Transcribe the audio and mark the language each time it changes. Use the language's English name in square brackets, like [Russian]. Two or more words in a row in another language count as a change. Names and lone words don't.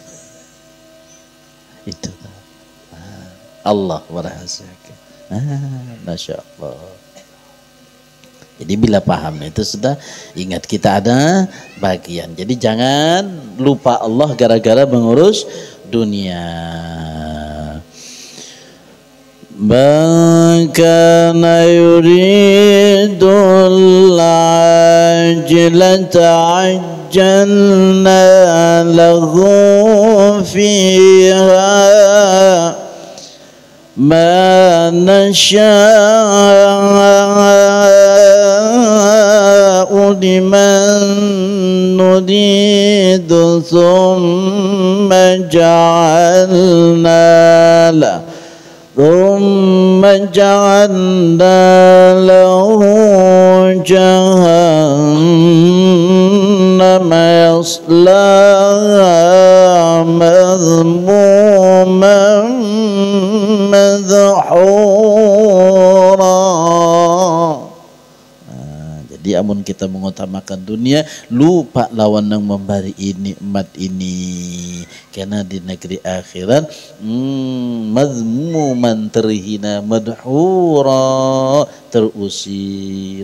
[Indonesian] Itu Allah merahasiakan. [Arabic] ما شاء الله. [Indonesian] Jadi bila paham itu sudah ingat kita ada bagian. Jadi jangan lupa Allah gara-gara mengurus dunia. [Arabic] من كان يريد العاجلة عجلنا له فيها ما نشاء لمن نريد ثم جعلنا له ثم جعلنا له جهنم يصلاها مذموما مدحورا. [Banjar] Jadi amun kita mengutamakan dunia, lupa lawan yang memberi nikmat ini. [Indonesian] Karena di negeri akhirat mazmuman terhina madhura terusir.